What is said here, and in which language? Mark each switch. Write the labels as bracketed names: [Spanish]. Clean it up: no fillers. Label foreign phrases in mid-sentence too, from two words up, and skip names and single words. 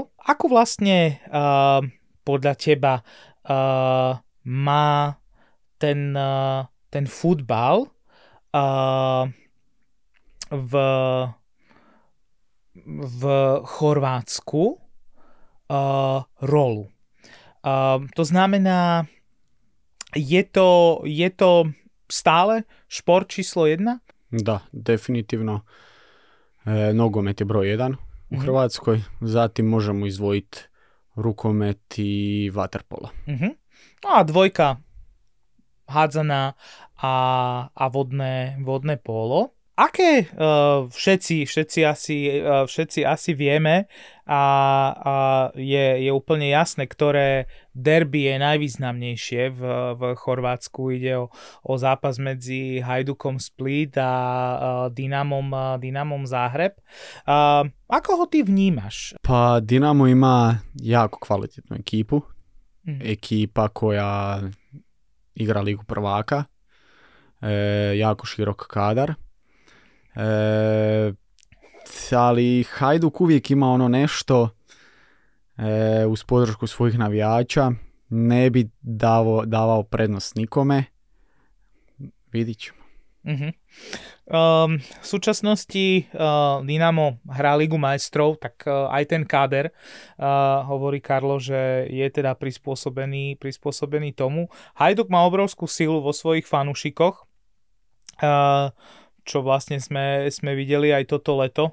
[Slovak] Ako vlastne podľa teba má ten futbal v Chorvátsku rolu. To znamená, je to stále šport číslo 1? [Croatian] Da, definitivno. Nogomet je broj 1 u Hrvatskoj. Zatim možemo izdvojiti rukomet i vaterpolo. [Slovak] No a dvojka hádzaná a vodné pólo. Aké všetci asi vieme a je úplne jasné, ktoré derby je najvýznamnejšie v Chorvátsku. Ide o zápas medzi Hajdukom Split a Dinamom Záhreb. Ako ho ty vnímaš? [Croatian] Pa Dinamo ima jako kvalitetnu ekipu. Ekipa koja igra Ligu prvaka. Jako širok kadar. Ali Hajduk uvijek ima ono nešto uz podršku svojih navijača, ne bi davao prednost nikome. Vidit ćemo. [Slovak] V súčasnosti Dinamo hrá Ligu majstrov, tak aj ten káder, hovorí Karlo, že je teda prispôsobený tomu. Hajduk má obrovskú silu vo svojich fanúšikoch, čo vlastne sme videli aj toto leto.